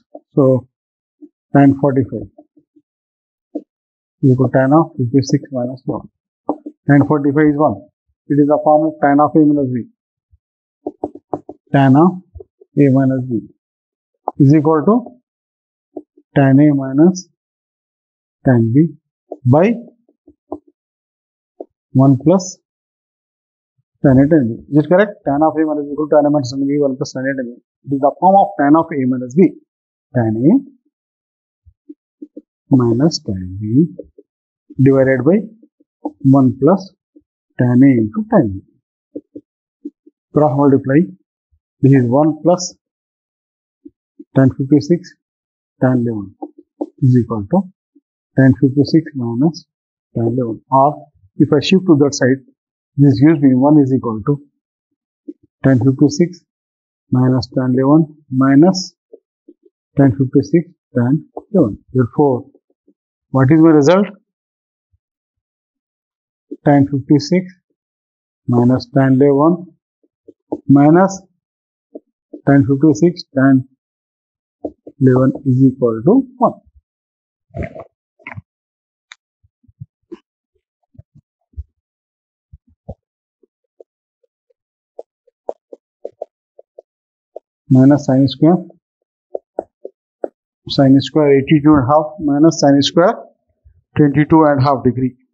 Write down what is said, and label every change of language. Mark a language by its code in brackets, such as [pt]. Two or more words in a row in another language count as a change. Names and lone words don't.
[en] So, tan 45 equal to tan of 56 minus 1. Tan 45 is 1. It is the form of tan of A minus B. Tan of A minus B is equal to tan A minus tan B by 1 plus tan A tan B. Is it correct? Tan of A minus B equal to tan A minus tan B 1 plus tan A tan B. It is the form of tan of A minus B. Tan A minus tan B divided by 1 plus tan A into tan B. Cross multiply. This is 1 plus tan 56 tan 11 is equal to tan 56 minus tan 11. Or if I shift to that side, this gives me 1 is equal to tan 56 minus tan 11 minus tan 56 tan 11. Therefore, what is my result? Tan 56 minus tan 11 minus tan 56 tan 11 is equal to 1. Minus sin square 82 and half minus sin square 22 and half degree.